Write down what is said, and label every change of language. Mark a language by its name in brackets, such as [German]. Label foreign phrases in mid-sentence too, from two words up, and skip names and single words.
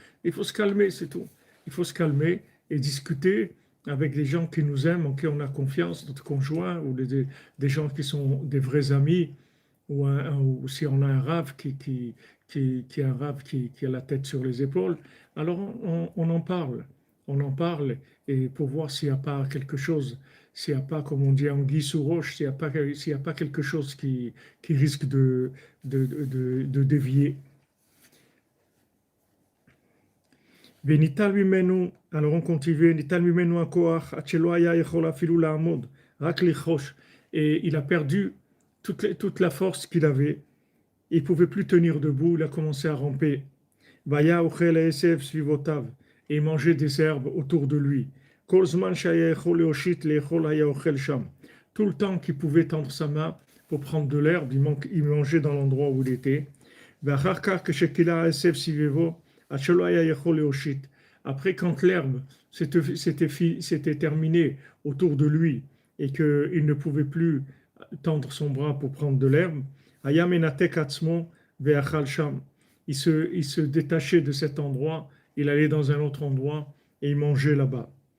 [French] Il faut se calmer, c'est tout. Il faut se calmer et discuter avec des gens qui nous aiment, en qui on a confiance, notre conjoint, ou des gens qui sont des vrais amis, ou si on a un rave qui est un rave qui a la tête sur les épaules, alors on en parle. On en parle et pour voir s'il n'y a pas quelque chose, s'il n'y a pas, comme on dit, anguille sous roche, s'il y a pas quelque chose qui risque de dévier. [Hebrew] וניטל ממנו, [French] alors on continue, [Hebrew] ניטל ממנו הכוח עד שלא היה יכול אפילו לעמוד, רק לחוש. [French] Et il a perdu toute la force qu'il avait. Il ne pouvait plus tenir debout, il a commencé à ramper. [Hebrew] והיה אוכל העשב סביבותיו, [French] et il mangeait des herbes autour de lui. [Hebrew] כל זמן שהיה יכול להושיט לאכול היה אוכל שם. [French] Tout le temps qu'il pouvait tendre sa main pour prendre de l'herbe, il mangeait dans l'endroit où il était. [Hebrew] ואחר כך כשכילה העשב סביבו, [French] après, quand l'herbe s'était terminée autour de lui et qu'il ne pouvait plus tendre son bras pour prendre de l'herbe, il se détachait de cet endroit, il allait dans un autre endroit et il mangeait là-bas.